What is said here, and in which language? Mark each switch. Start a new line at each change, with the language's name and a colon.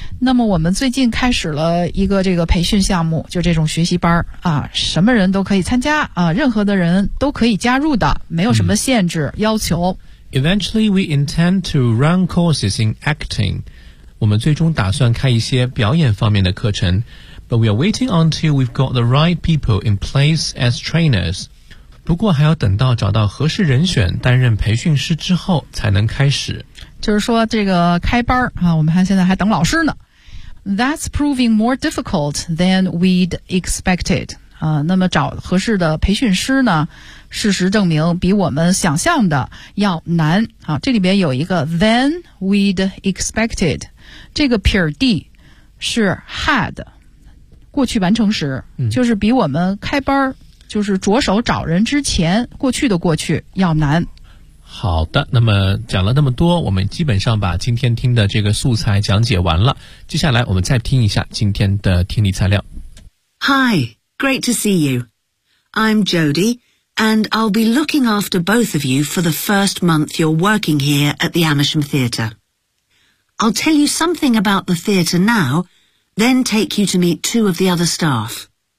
Chinese: 那么我们最近开始了一个这个培训项目，就这种学习班什么人都可以参加任何的人都可以加入的，没有什么限制要求。
English: Eventually, we intend to run courses in acting.
Chinese: 我们最终打算开一些表演方面的课程。
English: But we are waiting until we've got the right people in place as trainers.
Chinese: 不过还要等到找到合适人选担任培训师之后才能开始。就是说这个开班我们还现在还等老师呢。
English: That's proving more difficult than we'd expected.
Chinese: 那么找合适的培训师呢，事实证明比我们想象的要难。这里边有一个
English: than we'd expected。
Chinese: 这个撇 d 是 had， 过去完成时就是比我们开班就是着手找人之前过去的过去要难。好的，那么讲了那么多，我们基本上把今天听的这个素材讲解完了。接下来我们再听一下今天的听力材料。
English: Hi, great to see you. I'm Jody, and I'll be looking after both of you for the first month you're working here at the Amersham Theatre. I'll tell you something about the theatre now, then take you to meet two of the other staff.